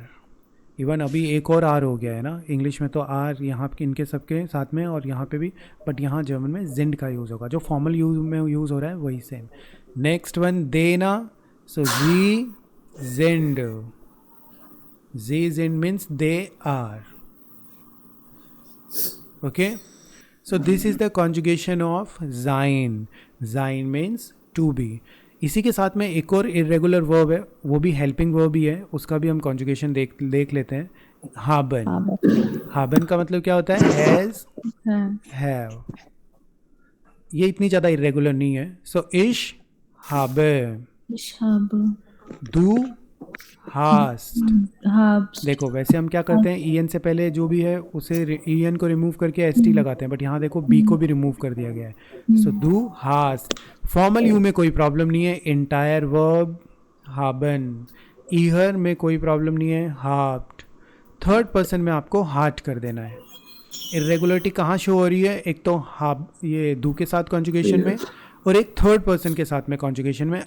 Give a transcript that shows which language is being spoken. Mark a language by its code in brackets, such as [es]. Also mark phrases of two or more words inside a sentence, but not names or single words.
[hi] इवन अभी एक और आर हो गया है ना, इंग्लिश में तो आर यहाँ इनके सबके साथ में और यहाँ पे भी, बट यहाँ जर्मन में जिंड का यूज़ होगा. जो [en] formal use [hi] में यूज़ हो रहा है वही सेम. [en] next one, [hi] देना. सो [de] sie sind. sie sind [en] means they are. Okay, so this is the conjugation of sein. Sein means to be. [hi] इसी के साथ में एक और [en] irregular verb [hi] है, वो भी [en] helping verb [hi] ही है, उसका भी हम conjugation देख लेते हैं. haben. haben का मतलब क्या होता है, [en] has, have. [hi] ये इतनी ज़्यादा irregular नहीं है. [de] So ich habe. Du hast. [hi] देखो वैसे हम क्या करते हैं, en से पहले जो भी है उसे en को रिमूव करके st लगाते हैं, बट यहाँ देखो b को भी रिमूव कर दिया गया है. [de] सो du hast. [en] formal you [hi] में कोई प्रॉब्लम नहीं है, [en] entire verb [hi] haben. ईहर में कोई प्रॉब्लम नहीं है, habt. [en] third person [hi] में आपको हार्ट कर देना है. इरेगुलरिटी कहाँ शो हो रही है, एक तो ये दू के साथ कॉन्जुगेशन में और एक [en] third person [hi] के साथ में कॉन्जुगेशन में.